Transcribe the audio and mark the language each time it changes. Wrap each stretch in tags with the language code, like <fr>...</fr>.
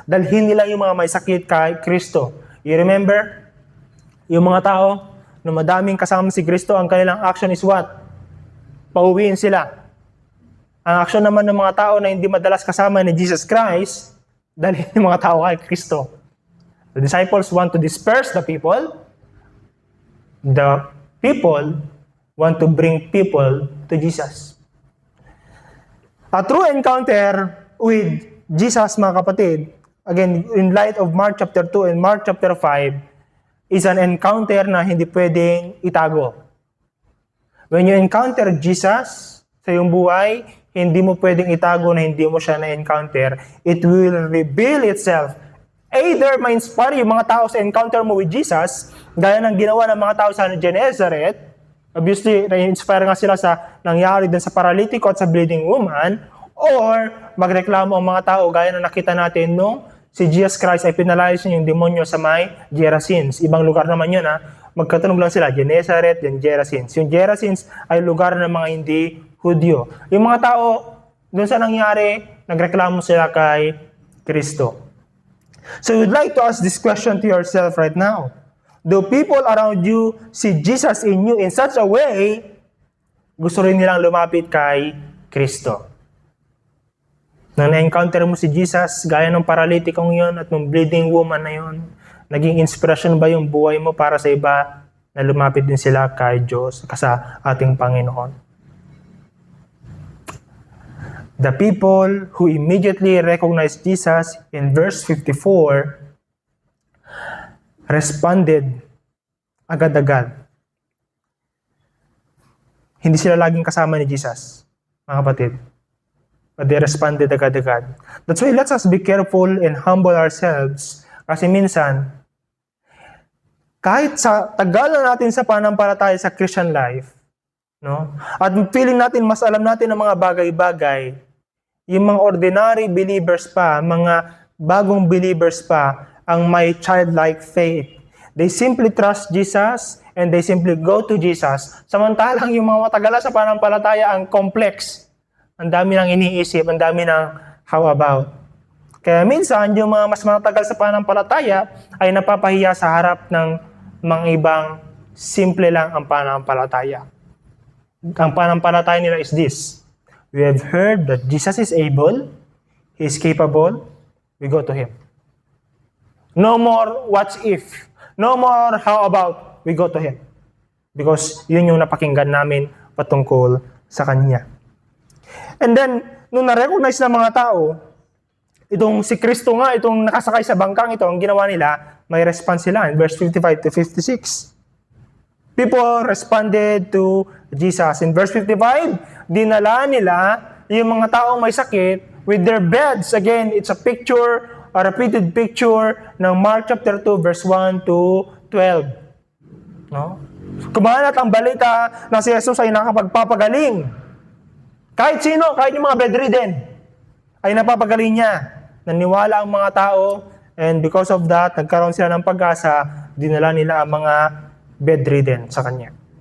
<tl>Dalhin nila yung mga may sakit kay Kristo.</tl> <en>You remember?</en> <tl>Yung mga tao, na madaming kasama si Kristo, ang kanilang action</tl> <en>is what?</en> <tl>Pauwiin sila. Ang action naman ng mga tao na hindi madalas kasama ni Jesus Christ, dahil yung mga tao kay Kristo.</tl> <en>The disciples want to disperse the people. The people want to bring people to Jesus. A true encounter with Jesus,</en> <tl>mga kapatid,</tl> <en>again, in light of Mark chapter 2 and Mark chapter 5, is an encounter</en> <tl>na hindi pwedeng itago.</tl> <en>When you encounter Jesus</en> <tl>sa iyong buhay, hindi mo pwedeng itago na hindi mo siya na-encounter.</tl> <en>It will reveal itself.</en> <tl>Either ma-inspire yung mga tao sa encounter mo</tl> <en>with Jesus,</en> <tl>gaya ng ginawa ng mga tao sa Gennesaret. Obviously, na-inspire nga sila sa nangyari din sa paralitiko at sa bleeding woman, or magreklamo ang mga tao gaya na nakita natin nung si Jesus Christ ay pinalayas niya yung demonyo sa may Gerasenes. Ibang lugar naman yun, ha. Magkatunog lang sila, Gennesaret and Gerasenes. Yung Gerasenes ay lugar ng mga hindi Hudyo. Yung mga tao, doon sa nangyari, nagreklamo sila kay Kristo.</tl> <en>So you'd like to ask this question to yourself right now. Do people around you see Jesus in you in such a way,</en> <tl>gusto rin nilang lumapit kay Kristo? Nang na-encounter mo si Jesus, gaya ng paralytikong yun at ng bleeding woman na yun, naging inspirasyon ba yung buhay mo para sa iba na lumapit din sila kay Diyos, sa ating Panginoon?</tl> <en>The people who immediately recognized Jesus in verse 54 responded</en> <tl>agad-agad. Hindi sila laging kasama ni Jesus, mga kapatid.</tl> <en>But they responded</en> <tl>agad-agad.</tl> <en>That's why let us be careful and humble ourselves.</en> <tl>Kasi minsan, kahit sa tagal na natin sa pananampalataya sa Christian life, no? At feeling natin, mas alam natin ang mga bagay-bagay, yung mga ordinary believers pa, mga bagong believers pa, ang may childlike faith.</tl> <en>They simply trust Jesus and they simply go to Jesus.</en> <tl>Samantalang yung mga matagalan sa pananampalataya ang complex. Ang dami nang iniisip, ang dami nang</tl> <en>how about.</en> <tl>Kaya minsan, yung mga mas matagal sa pananampalataya ay napapahiya sa harap ng mga ibang simple lang ang pananampalataya. Ang pananampalataya nila</tl> <en>is this. We have heard that Jesus is able, He is capable, we go to Him. No more what if. No more how about, we go to Him.</en> <tl>Because yun yung napakinggan namin patungkol sa Kanya. And then, nung na-recognize ng mga tao, itong si Kristo nga, itong nakasakay sa bangkang ito, ang ginawa nila, may response sila</tl> <en>in verse 55 to 56. People responded to Jesus. In verse 55,</en> <tl>dinala nila yung mga taong may sakit</tl> <en>with their beds. Again, it's a picture, a repeated picture ng Mark chapter 2, verse 1 to 12. No?</en> <tl>Kumalat ang balita na si Jesus ay nakapagpapagaling. Kahit sino, kahit yung mga bedridden, ay napapagaling niya. Naniwala ang mga tao,</tl> <en>and because of that,</en> <tl>nagkaroon sila ng pag-asa, dinala nila ang mga bedridden sa Kanya.</tl>